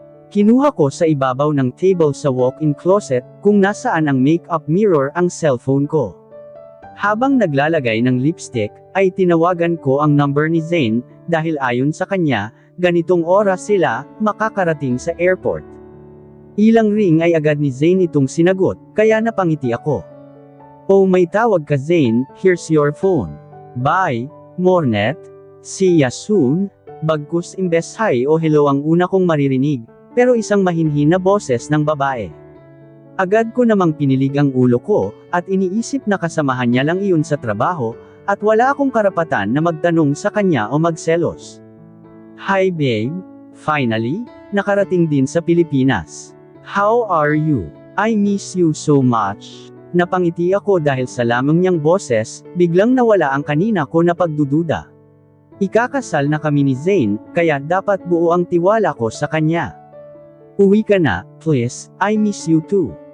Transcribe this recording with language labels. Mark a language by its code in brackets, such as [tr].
[tl] Kinuha ko sa ibabaw ng table sa walk-in closet, kung nasaan ang makeup mirror ang cellphone ko. Habang naglalagay ng lipstick, ay tinawagan ko ang number ni Zane, dahil ayon sa kanya, ganitong oras sila makakarating sa airport. Ilang ring ay agad ni Zane itong sinagot, kaya napangiti ako. [en] Oh [tl] may tawag ka [en] Zane, here's your phone. Bye, Mornet. See ya soon. [tl] Bagkus imbes hi o hello ang una kong maririnig, pero isang mahinhin na boses ng babae. Agad ko namang pinilig ang ulo ko, at iniisip na kasamahan niya lang iyon sa trabaho, at wala akong karapatan na magtanong sa kanya o magselos. [en] Hi babe, finally, [tl] nakarating din sa Pilipinas. [en] How are you? I miss you so much. [tl] Napangiti ako dahil sa lamang niyang boses, biglang nawala ang kanina ko na pagdududa. Ikakasal na kami ni Zane, kaya dapat buo ang tiwala ko sa kanya. Uwi ka na, [en] please, I miss you too.